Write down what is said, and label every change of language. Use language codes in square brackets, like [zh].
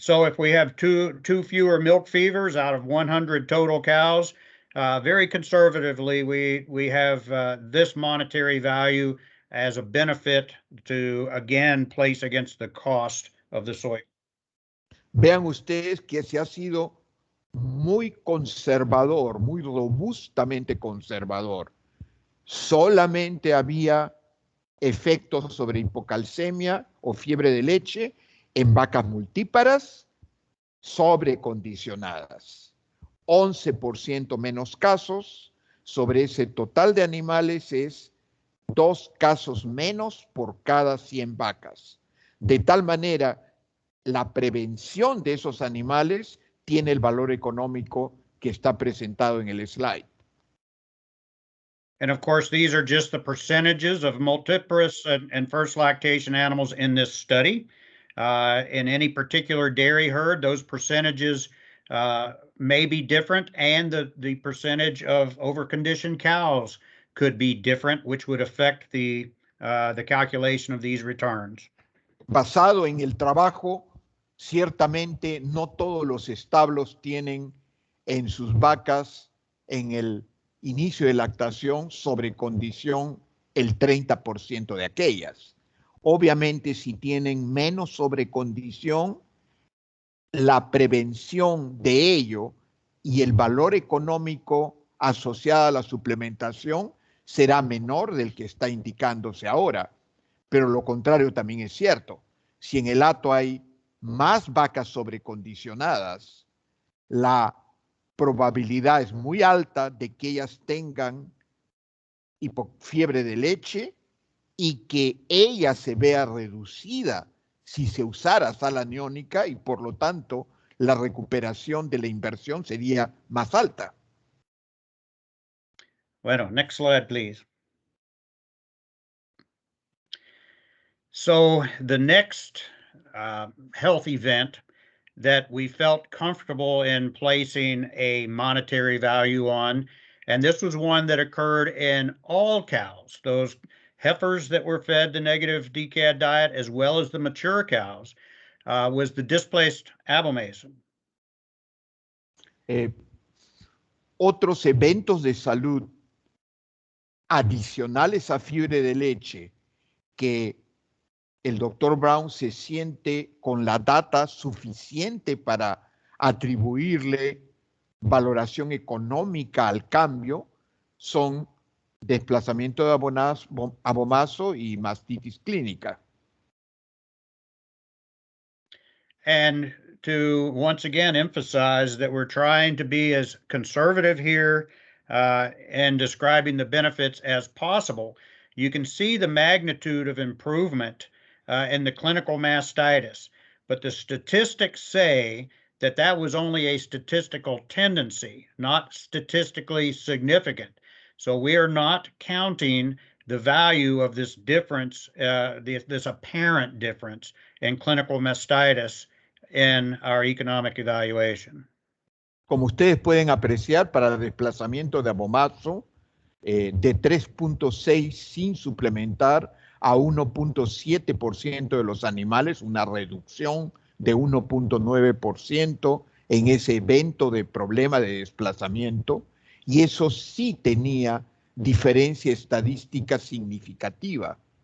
[en] So if we have two fewer milk fevers out of 100 total cows, very conservatively, we have this monetary value as a benefit to, again, place against the cost of the soy. [es] Vean ustedes que se ha sido muy conservador, muy robustamente conservador. Solamente había efectos sobre hipocalcemia o fiebre de leche en vacas multíparas sobrecondicionadas. 11% menos casos. Sobre ese total de animales es 2 casos menos por cada 100 vacas. De tal manera, la prevención de esos animales tiene el valor económico que está presentado en el slide. [en] And of course, these are just the percentages of multiparous and first lactation animals in this study. In any particular dairy herd, those percentages may be different, and the percentage of overconditioned cows could be different, which would affect the calculation of these returns. [es] Basado en el trabajo, ciertamente no todos los establos tienen en sus vacas en el inicio de lactación sobre condición el 30% de aquellas. Obviamente, si tienen menos sobrecondición, la prevención de ello y el valor económico asociado a la suplementación será menor del que está indicándose ahora. Pero lo contrario también es cierto. Si en el hato hay más vacas sobrecondicionadas, la probabilidad es muy alta de que ellas tengan fiebre de leche y que ella se vea reducida si se usara sal aniónica, y por lo tanto la recuperación de la inversión sería más alta. Bueno, [en] next slide, please. So the next health event that we felt comfortable in placing a monetary value on, and this was one that occurred in all cows, those heifers that were fed the negative DCAD diet, as well as the mature cows, was the displaced abomasum. [es] Otros eventos de salud adicionales a fiebre de leche que el doctor Brown se siente con la data suficiente para atribuirle valoración económica al cambio son desplazamiento de abomaso y mastitis clínica. [en] And to once again emphasize that we're trying to be as conservative here in describing the benefits as possible. You can see the magnitude of improvement in the clinical mastitis, but the statistics say that that was only a statistical tendency, not statistically significant. So we are not counting the value of this difference, this apparent difference in clinical mastitis in our economic evaluation. [es] Como ustedes pueden apreciar, para el desplazamiento de abomazo, de 3.6 sin suplementar a 1.7% de los animales, una reducción de 1.9% en ese evento de problema de desplazamiento, y eso sí tenía diferencia estadística significativa.